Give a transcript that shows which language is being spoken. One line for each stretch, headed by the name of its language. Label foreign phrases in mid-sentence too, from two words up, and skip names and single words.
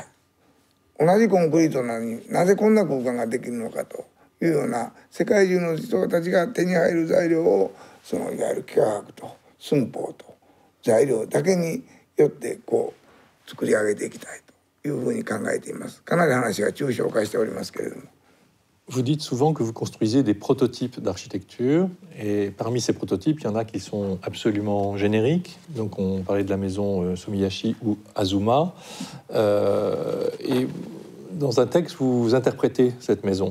Japanese: 同じコンクリートなのになぜこんな空間ができるのかというような、世界中の人たちが手に入る材料をそのいわゆる幾何学と寸法と材料だけによってこう作り上げていきたいというふうに考えています。かなり話が抽象化しておりますけれども。
French: Vous dites souvent que vous construisez des prototypes d'architecture, et parmi ces prototypes, il y en a qui sont absolument génériques. Donc, on parlait de la maison Sumiyashi ou Azuma. Et dans un texte, vous interprétez cette maison.